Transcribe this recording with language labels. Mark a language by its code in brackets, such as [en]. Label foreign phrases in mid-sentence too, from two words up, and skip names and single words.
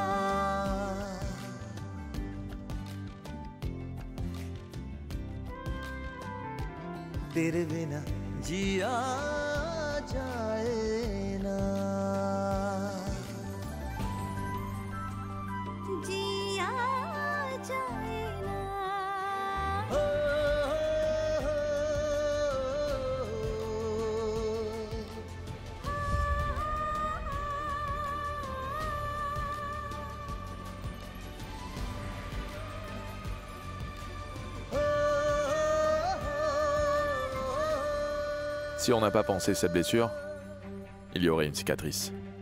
[hi] तेरे बिना जिया जाए ना जिया जाए ना [fr] Si on n'a pas pensé cette blessure, il y aurait une cicatrice.